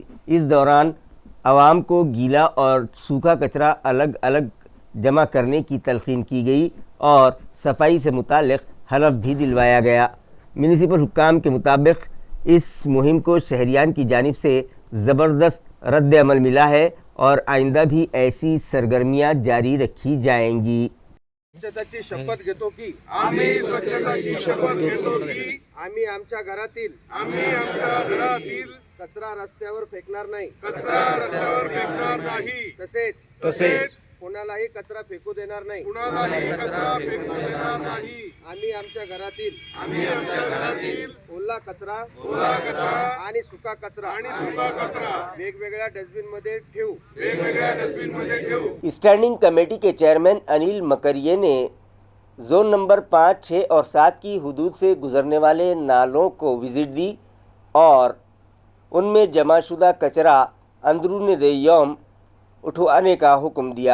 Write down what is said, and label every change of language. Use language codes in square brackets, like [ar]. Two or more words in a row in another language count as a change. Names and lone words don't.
[ur] اس دوران عوام کو گیلا اور سوکھا کچرا الگ الگ جمع کرنے کی تلقین کی گئی اور صفائی سے متعلق حلف بھی دلوایا گیا۔ میونسپل حکام کے مطابق اس مہم کو شہریان کی جانب سے زبردست رد عمل ملا ہے اور آئندہ بھی ایسی سرگرمیاں جاری رکھی جائیں گی۔ [mr] स्वच्छताची शपथ घेतो की आम्ही स्वच्छताची शपथ घेतो की आम्ही आमच्या घरातील कचरा रस्त्यावर फेकणार नाही, कचरा रस्त्यावर फेकणार नाही, तसेच कोणालाही कचरा फेकू देणार नाही। कुणालाही कचरा फेकू देणार नाही। आम्ही आमच्या घरातील ओला कचरा आणि सुका कचरा वेगवेगळ्या डस्टबिन मध्ये ठेवू। [ur] اسٹینڈنگ کمیٹی کے چیئرمین انیل مکریے نے زون نمبر 5، 6 اور 7 کی حدود سے گزرنے والے نالوں کو وزٹ دی اور ان میں جمع شدہ کچرا اندرون یوم اٹھوانے کا حکم دیا۔